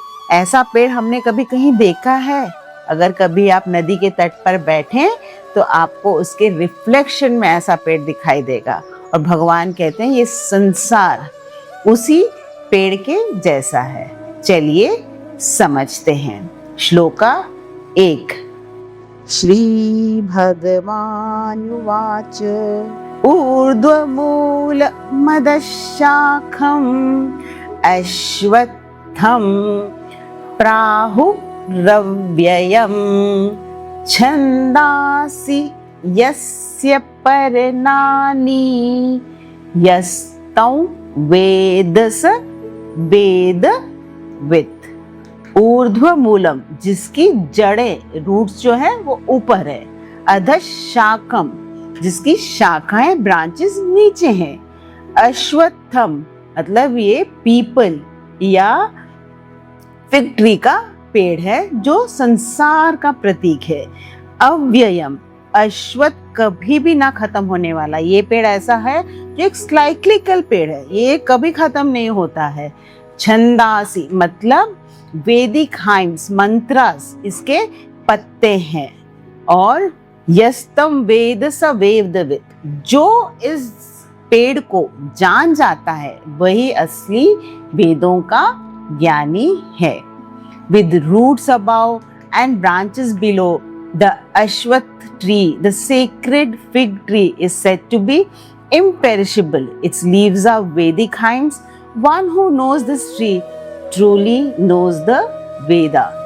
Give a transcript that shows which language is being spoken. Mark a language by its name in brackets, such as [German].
[Hindi] ऐसा पेड़ हमने कभी कहीं देखा है? अगर कभी आप नदी के तट पर बैठें तो आपको उसके रिफ्लेक्शन में ऐसा पेड़ दिखाई देगा। और भगवान कहते हैं ये संसार उसी पेड़ के जैसा है। चलिए समझते हैं। श्लोका 1। [Sanskrit] श्री भगवानुवाच ऊर्ध्वमूल मदशाखम् अश्वत्थं प्राहु रव्ययम् छन्दांसि यस्य पर्णानि यस्तं वेद स वेदवित्। [Hindi] ऊर्ध्व मूलम, जिसकी जड़ें रूट्स जो है वो ऊपर है। अधशाखम, जिसकी शाखाएं ब्रांचेस नीचे हैं। अश्वत्थम मतलब ये पीपल या फिग ट्री का पेड़ है जो संसार का प्रतीक है। अव्ययम, अश्वत्थ कभी भी ना खत्म होने वाला ये पेड़ ऐसा है जो एक साइक्लिकल पेड़ है, ये कभी खत्म नहीं होता है। छंदासी मतलब वैदिक हाइम्स मंत्रास इसके पत्ते हैं। और यस्तम वेद स वेदवित्, जो इस पेड़ को जान जाता है वही असली वेदों का ज्ञानी है। [English] With roots above and branches below, the Ashwath tree, the sacred fig tree, is said to be imperishable. Its leaves are Vedic hymns. One who knows this tree truly knows the Veda.